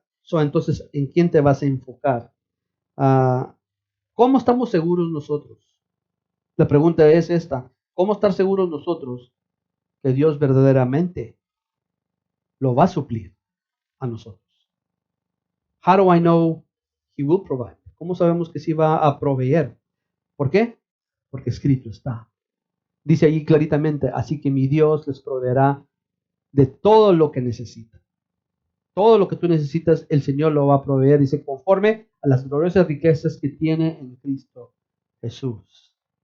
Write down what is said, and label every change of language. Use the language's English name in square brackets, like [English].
[Spanish] Entonces, ¿en quién te vas a enfocar? ¿Cómo estamos seguros nosotros? La pregunta es esta. ¿Cómo estar seguros nosotros que Dios verdaderamente lo va a suplir a nosotros? [English] How do I know He will provide? [Spanish] ¿Cómo sabemos que sí va a proveer? ¿Por qué? Porque escrito está. Dice allí claritamente, así que mi Dios les proveerá de todo lo que necesitan. Todo lo que tú necesitas, el Señor lo va a proveer, dice, conforme a las gloriosas riquezas que tiene en Cristo Jesús.